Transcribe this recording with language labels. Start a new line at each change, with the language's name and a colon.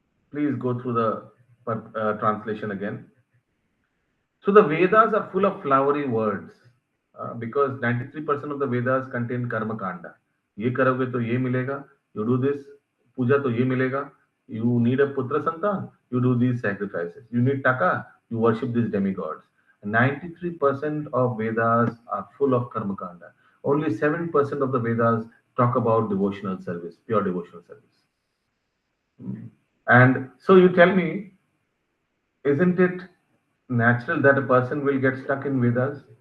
English: Please go through the translation again. So the Vedas are full of flowery words because 93% of the Vedas contain karma kanda.
Hindi: ये करोगे तो ये मिलेगा.
English: You do this,
Hindi: पूजा तो ये मिलेगा.
English: You need a putra santan, you do these sacrifices. You need taka, you worship these demigods. 93% of Vedas are full of karma kanda. Only 7% of the Vedas talk about devotional service, pure devotional service. And so you tell me, isn't it natural that a person will get stuck in Vedas?